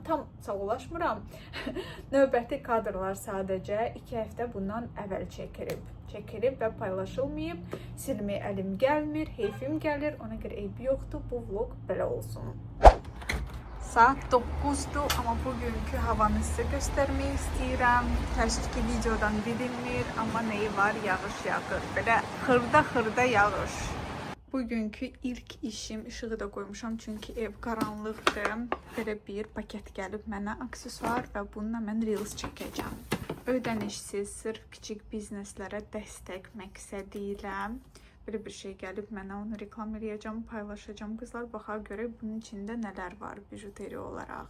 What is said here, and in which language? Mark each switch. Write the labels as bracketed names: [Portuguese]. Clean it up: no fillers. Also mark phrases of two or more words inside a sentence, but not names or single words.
[Azerbaijani] Tam sağollaşmıram. Növbəti kadrlar sadəcə 2 həftə bundan əvvəl çəkilib və paylaşılmayıb. Silməyə əlim gəlmir, heyfim gəlir. Ona görə eybi yoxdur. Bu vlog belə olsun. Saat 9'dur ama bugünkü havanı [Turkish] size göstermeyi istiyorum. [Azerbaijani] Təəssüf ki videodan bilinmir ama neyi var? Yağış yağır. [Turkish] Böyle xırda yağış. [Azerbaijani] Bugünkü ilk işim, ışığı da koymuşam çünkü ev karanlıqdır. Belə bir paket gəlib mənə aksesuar və bununla mən reels çəkəcəm. Ödənişsiz, sırf kiçik bizneslərə dəstək məqsədilə [Turkish] böyle bir şey [Azerbaijani] gəlib mənə, onu reklam edəcəm, paylaşacağım. Qızlar baxa görə bunun içində nələr var bijuteri olaraq.